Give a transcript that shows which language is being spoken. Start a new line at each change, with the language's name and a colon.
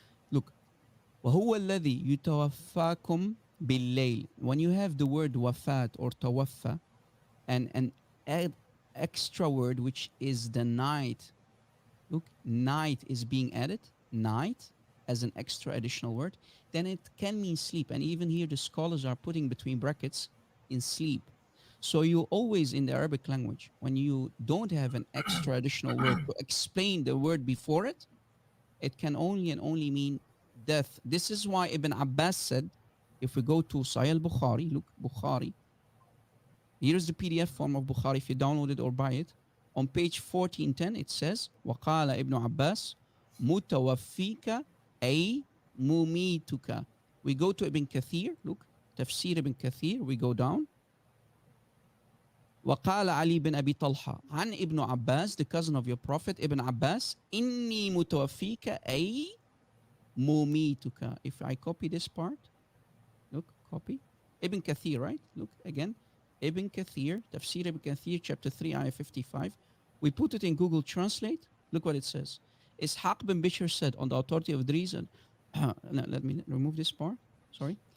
English: Look,
Arabic: وهو الذي يتوفاكم بالليل.
English: When you have the word wafat or tawaffa, and an extra word which is the night. Look, night is being added, night as an extra additional word, then it can mean sleep. And even here, the scholars are putting between brackets in sleep. So you always, in the Arabic language, when you don't have an extra additional word to explain the word before it, it can only and only mean death. This is why Ibn Abbas said, if we go to Sahih al-Bukhari, look, Bukhari, here's the PDF form of Bukhari if you download it or buy it. On page 1410, it says,
Arabic: وقال ابن عباس متوفيك أي مميتك.
English: We go to Ibn Kathir, look, تفسير Ibn Kathir, we go down.
Arabic: وقال علي بن أبي طلحة عن ابن عباس,
English: the cousin of your prophet,
Arabic: Ibn Abbas, إني متوفيك أي مميتك.
English: If I copy this part, look, copy. Ibn Kathir, right? Look again. Ibn Kathir, Tafsir Ibn Kathir, chapter 3, ayah 55. We put it in Google Translate. Look what it says. Ishaq bin Bishr said, on the authority of the reason. Let me remove this part. Sorry.